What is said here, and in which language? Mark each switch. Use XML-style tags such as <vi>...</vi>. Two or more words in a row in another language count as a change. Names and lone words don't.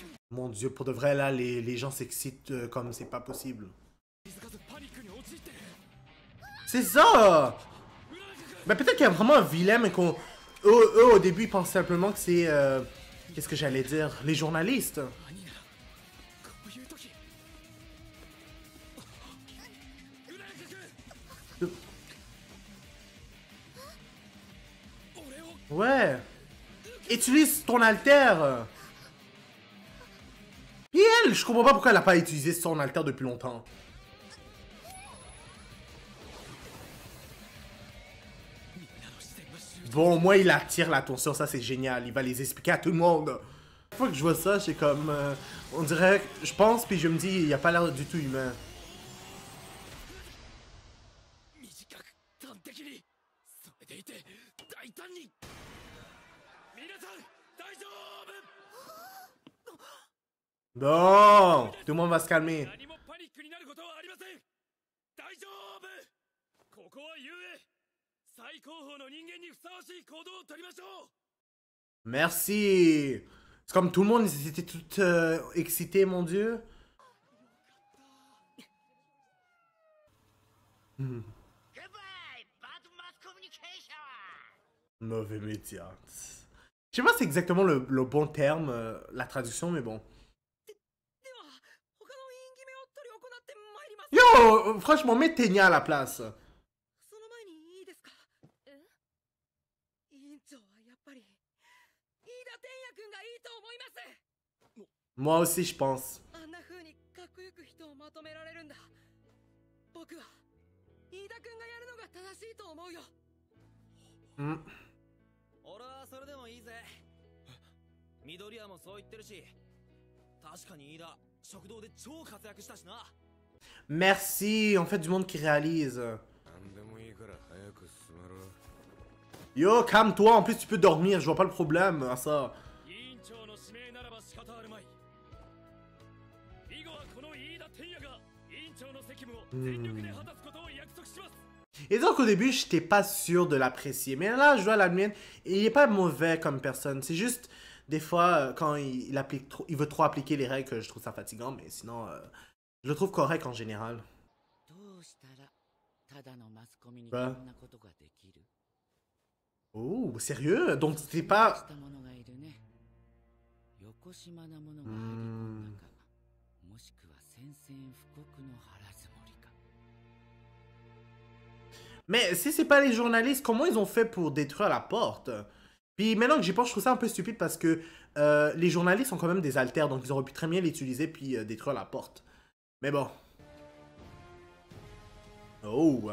<fr>Mon Dieu, pour de vrai, là, les gens s'excitent comme c'est pas possible.</fr> <ja>気づかずパニックに陥ってる</ja> <fr>C'est ça! Ben peut-être qu'il y a vraiment un vilain, mais qu'on... Eux, au début, ils pensent simplement que c'est... Qu'est-ce que j'allais dire? Les journalistes.</fr> <ja>兄ならこういう時浦中君俺を</ja> <fr>Ouais. Utilise ton alter. Et elle, je comprends pas pourquoi elle a pas utilisé son alter depuis longtemps. Bon, moi, il attire l'attention, ça c'est génial. Il va les expliquer à tout le monde. Chaque fois que je vois ça, c'est comme... on dirait... Je pense, puis je me dis, il a pas l'air du tout humain.</fr> <ja>短く端的にそれでいて大胆に皆さん大丈夫</ja> <fr>Bon, tout le monde va se calmer.</fr> <ja>何もパニックになることはありません大丈夫ここは雄英最高峰の人間にふさわしい行動を取りましょう</ja> <fr>Merci. C'est comme tout le monde, ils étaient tout excités, mon Dieu. Mauvais média. Je sais pas si c'est exactement le bon terme, la traduction, mais bon.</fr> <ja>では他の委員決めを執り行ってまいります</ja> <fr>Yo, franchement, mets Tenya à la place.</fr> <ja>その前にいいですか委員長はやっぱり飯田天也君がいいと思います</ja> <fr>Moi aussi, je pense.</fr> <ja>あんな風にかっこよく人をまとめられるんだ僕は飯田君がやるのが正しいと思うよ Hmm. 俺はそれでもいいぜ緑谷もそう言ってるし確かに飯田食堂で超活躍したしな</ja> <fr>Merci, on fait du monde qui réalise.</fr> <ja>何でもいいから早く進めろ</ja> <fr>Yo, calme-toi, en plus tu peux dormir, je vois pas le problème à ça.</fr> <ja>委員長の指名ならば仕方あるまい以後はこの飯田天也が委員長の責務を全力で果たすことを約束します</ja> <fr>Et donc au début, j'étais pas sûr de l'apprécier. Mais là, je dois l'admettre, il est pas mauvais comme personne. C'est juste, des fois, quand il applique trop, il veut trop appliquer les règles, que je trouve ça fatigant. Mais sinon, je le trouve correct en général.</fr> <ja>どうしたらただのマスコミにこ Bah. んなことができる</ja> <fr>Oh, sérieux? Donc c'était pas...</fr> <ja>したものがいるね横島なものが入り込んだかもしくは宣戦布告の腹積もりか</ja> <fr>Mais si c'est pas les journalistes, comment ils ont fait pour détruire la porte? Puis maintenant que j'y pense, je trouve ça un peu stupide parce que les journalistes sont quand même des alters, donc ils auraient pu très bien l'utiliser puis détruire la porte. Mais bon. Oh.</fr>